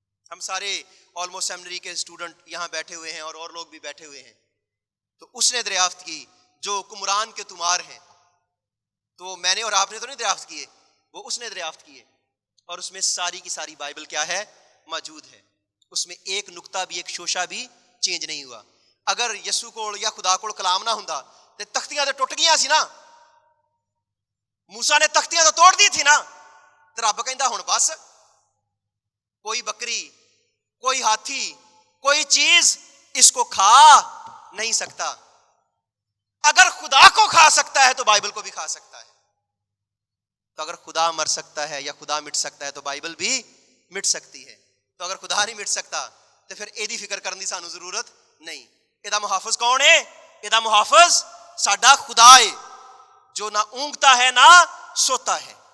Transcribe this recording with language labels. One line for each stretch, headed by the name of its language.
Urdu: ہم سارے almost seminary کے اسٹوڈنٹ یہاں بیٹھے ہوئے ہیں اور لوگ بھی بیٹھے ہوئے ہیں. تو اس نے دریافت کی, جو کمران کے تمار ہیں. تو میں نے اور آپ نے تو نہیں دریافت کیے, وہ اس نے دریافت کیے, اور اس میں ساری کی ساری بائبل کیا ہے؟ موجود ہے. اس میں ایک نقطہ بھی, ایک شوشہ بھی چینج نہیں ہوا.
Punjabi: اگر یسو کو یا خدا کو کلام نہ ہوندا تے تختیاں تے ٹوٹ گئیاں سی نا,
Urdu: موسیٰ نے تختیاں تو توڑ دی تھی نا,
Punjabi: تے رب کہندا ہن بس کوئی بکری, کوئی ہاتھی, کوئی چیز اس کو کھا نہیں سکتا.
Urdu: اگر خدا کو کھا سکتا ہے تو بائبل کو بھی کھا سکتا ہے. تو اگر خدا مر سکتا ہے یا خدا مٹ سکتا ہے تو بائبل بھی مٹ سکتی ہے. تو اگر خدا نہیں مٹ سکتا تو پھر ایدی فکر کرنے کی سانو ضرورت نہیں.
Punjabi: ایدہ محافظ کون ہے؟ ایدہ محافظ ساڈا خدا ہے,
Urdu: جو نہ اونگتا ہے نہ سوتا ہے.